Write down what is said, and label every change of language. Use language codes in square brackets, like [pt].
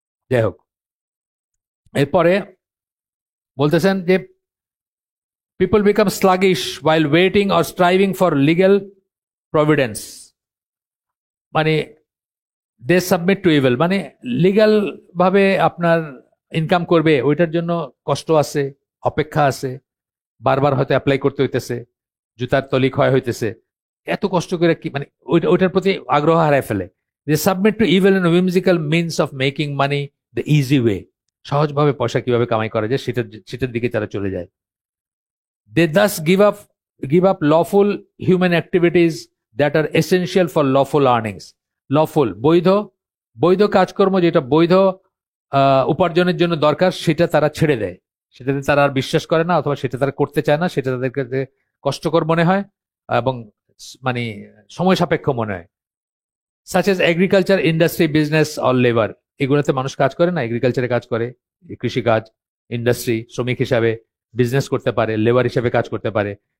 [bn] যাই হোক, এরপরে বলতেছেন যে [en] people become sluggish while waiting or striving for legal providence, [bn] মানে [en] they submit to evil, [bn] মানে লিগাল ভাবে আপনার ইনকাম করবে ওইটার জন্য কষ্ট আছে, অপেক্ষা আছে, বারবার হয়তো অ্যাপ্লাই করতে হইতেছে, জুতার তলি ক্ষয় হইতেছে, এত কষ্ট করে কি, মানে ওইটার প্রতি আগ্রহ হারায় ফেলে। [en] they submit to evil and whimsical means of making money the easy way, [bn] সহজভাবে পয়সা কিভাবে কামাই করা যায় সেটার দিকে তারা চলে যায়। [en] They thus give up lawful human activities that are essential for lawful earnings. [bn] Lawful, বৈধ, বৈধ কাজকর্ম যেটা বৈধ উপার্জনের জন্য দরকার, সেটা তারা ছেড়ে দেয়, সেটাতে তারা আর বিশ্বাস করে না, অথবা সেটা তারা করতে চায় না, সেটা তাদের কাছে কষ্টকর মনে হয় এবং মানে সময় সাপেক্ষ মনে হয়। [en] such as agriculture, industry, business or labour, [bn] এগুলোতে মানুষ কাজ করে না, এগ্রিকালচারে কাজ করে, কৃষিকাজ, ইন্ডাস্ট্রি, শ্রমিক হিসাবে বিজনেস করতে পারে, লেবার হিসেবে কাজ করতে পারে।